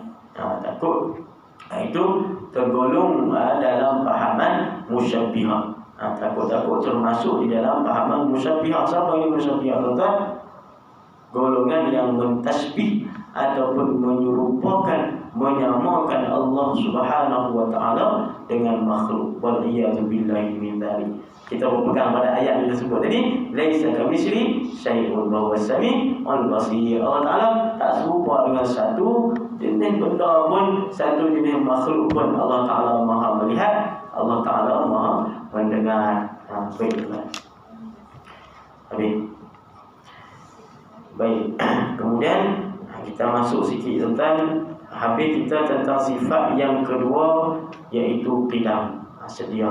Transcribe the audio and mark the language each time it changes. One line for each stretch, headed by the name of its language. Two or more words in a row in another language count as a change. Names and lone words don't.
Malay: Takut itu tergolong dalam pahaman musyabbihah. Takut-takut termasuk di dalam pahaman musyabbihah. Siapa yang musyabbihah tuan-tuan? Golongan yang mentasbih ataupun menyerupakan, menyamakan Allah
Arabic: سبحانه وتعالى
Malay: dengan makhluk.
Arabic: والعياذ بالله من ذلك.
Malay: Kita berpegang pada ayat yang disebut tadi,
Arabic: ليس كمثله شيء وهو السميع البصير.
Malay: Allah Taala tak serupa dengan satu jenis benda pun, satu jenis makhluk pun. Allah Taala Maha melihat, Allah Taala Maha mendengar. Baiklah. Baik. Kemudian kita masuk sikit tentang habis kita tentang sifat yang kedua, iaitu qiyam, sedia.